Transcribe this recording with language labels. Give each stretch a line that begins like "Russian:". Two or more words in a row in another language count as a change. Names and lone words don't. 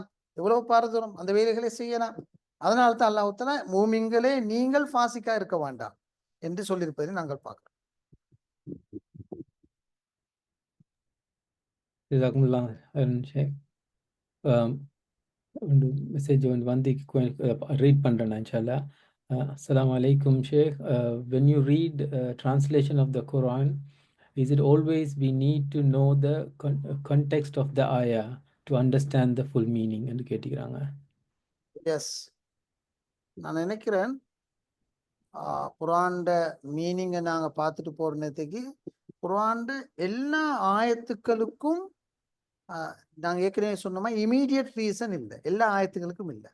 Tamil: எவ்வளவு பாரதூரம் அந்த வேலைகளை செய்யலாம். அதனால தான் அல்லாஹ் தஆலா மூமின்களே நீங்கள் ஃபாசிக்கா இருக்க வேண்டாம் என்று சொல்லியிருப்பதை நாங்கள் பார்க்கிறோம்.
Arabic: جزاكم الله خيرا شيخ.
Tamil: ஒண்டு மெசேஜ் ஒண்டு read பண்றேன் இன்ஷால்லா.
English: Assalamu alaikum Sheikh. When you read translation of the Quran, is it always we need to know the context of the ayah to understand the full meaning
Tamil: என்று கேட்டிருக்காங்க. எஸ், நான் நினைக்கிறேன் குர்ஆன்ட மீனிங்கை நாங்கள் பார்த்துட்டு போகிற நேரத்துக்கு குர்ஆன்ட எல்லா ஆயத்துக்களுக்கும் நாங்கள் ஏற்கனவே சொன்னோமா
English: immediate reason
Tamil: இல்லை, எல்லா ஆயத்துக்களுக்கும் இல்லை.